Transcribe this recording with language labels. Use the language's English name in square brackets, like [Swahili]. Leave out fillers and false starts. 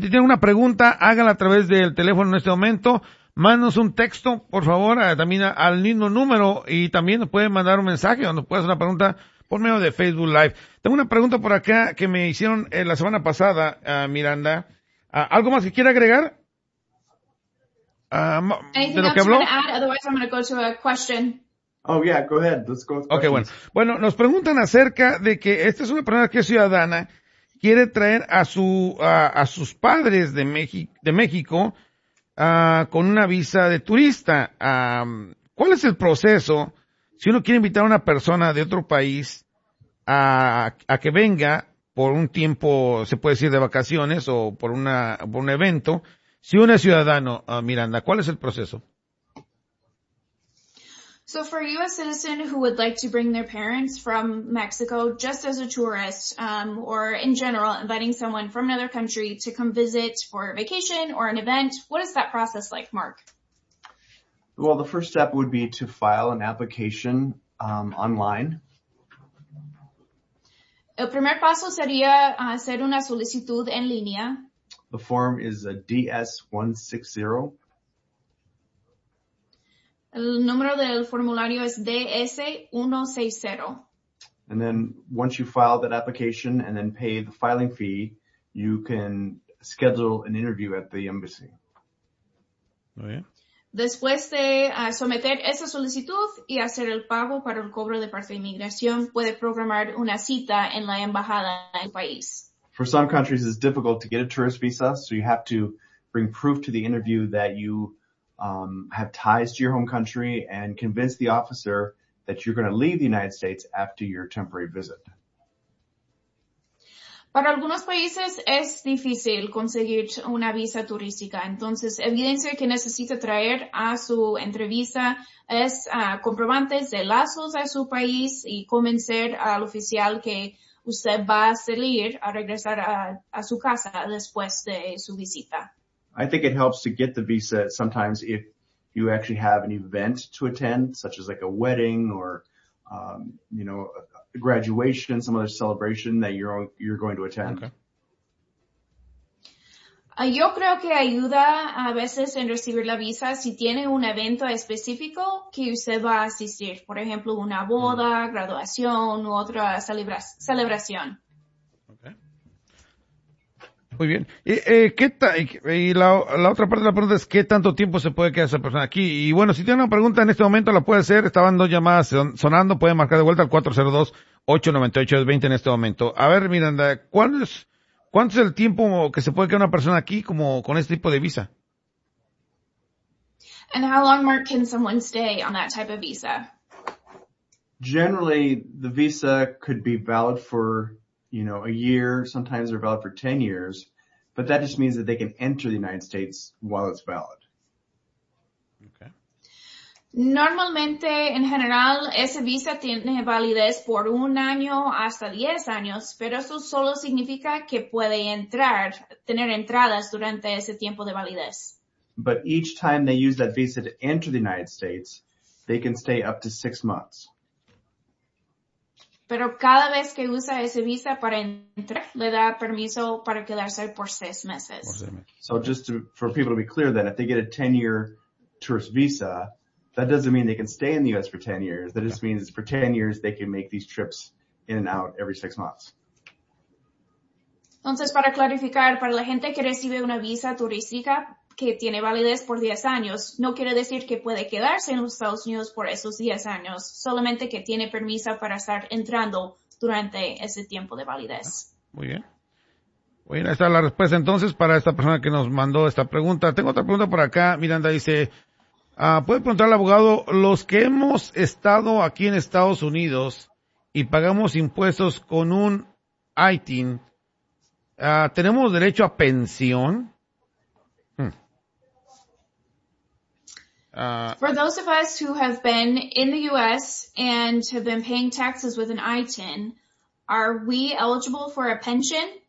[Spanish] Tiene una pregunta, hágala a través del teléfono en este momento. Mándanos un texto, por favor, también al mismo número, y también nos pueden mandar un mensaje o nos puede hacer una pregunta por medio de Facebook Live. Tengo una pregunta por acá que me hicieron la semana pasada, Miranda. ¿Algo más que quiera agregar? ¿De lo que habló? [English] Otherwise I'm going to go to a question. Oh, yeah, go ahead. Let's go. Okay, questions. [Spanish] Bueno, nos preguntan acerca de que esta es una persona que es ciudadana, quiere traer a sus padres de México con una visa de turista. ¿Cuál es el proceso si uno quiere invitar a una persona de otro país a que venga por un tiempo, se puede decir, de vacaciones o por un evento? Si uno es ciudadano, Miranda, ¿cuál es el proceso? [English] So for a U.S. citizen who would like to bring their parents from Mexico just as a tourist, or in general, inviting someone from another country to come visit for a vacation or an event, what is that process like, Mark? Well, the first step would be to file an application online. [Spanish] El primer paso sería hacer una solicitud en línea. [English] The form is a DS-160. [Spanish] El número del formulario es DS-160. [English] And then once you file that application and then pay the filing fee, you can schedule an interview at the embassy. Oh, yeah. [Spanish] Después de someter esa solicitud y hacer el pago para el cobro de parte de inmigración, puede programar una cita en la embajada del país. [English] For some countries, it's difficult to get a tourist visa, so you have to bring proof to the interview that you have ties to your home country and convince the officer that you're going to leave the United States after your temporary visit. [Spanish] Para algunos países es difícil conseguir una visa turística. Entonces, evidencia que necesita traer a su entrevista es comprobantes de lazos a su país y convencer al oficial que usted va a salir a regresar a su casa después de su visita. [English] I think it helps to get the visa sometimes if you actually have an event to attend, such as like a wedding or, you know, a graduation, some other celebration that you're going to attend. Okay. [Spanish] Yo creo que ayuda a veces en recibir la visa si tiene un evento específico que usted va a asistir. Por ejemplo, una boda, graduación u otra celebración. Muy bien. La otra parte de la pregunta es ¿qué tanto tiempo se puede quedar esa persona aquí? Y bueno, si tiene una pregunta en este momento la puede hacer. Estaban dos llamadas sonando. Puede marcar de vuelta al 402-898-20 en este momento. A ver, Miranda, ¿cuánto es el tiempo que se puede quedar una persona aquí como con este tipo de visa? [English] And how long, Mark, can someone stay on that type of visa? Generally, the visa could be valid for, you know, a year, sometimes they're valid for 10 years, but that just means that they can enter the United States while it's valid. Okay. [Spanish] Normalmente, en general, ese visa tiene validez por un año hasta 10 años, pero eso solo significa que puede entrar, tener entradas durante ese tiempo de validez. [English] But each time they use that visa to enter the United States, they can stay up to 6 months. [Spanish] Pero cada vez que usa ese visa para entrar, le da permiso para quedarse por 6 meses. [English] So just for people to be clear then, if they get a 10-year tourist visa, that doesn't mean they can stay in the U.S. for 10 years. That just means for 10 years they can make these trips in and out every 6 months. [Spanish] Entonces, para clarificar, para la gente que recibe una visa turística que tiene validez por 10 años, no quiere decir que puede quedarse en los Estados Unidos por esos 10 años, solamente que tiene permiso para estar entrando durante ese tiempo de validez. Muy bien. Bueno, ahí está la respuesta entonces para esta persona que nos mandó esta pregunta. Tengo otra pregunta por acá. Miranda dice, ¿puede preguntar al abogado, los que hemos estado aquí en Estados Unidos y pagamos impuestos con un ITIN, ¿tenemos derecho a pensión? [English] For those of us who have been in the U.S. and have been paying taxes with an ITIN, are we eligible for a pension?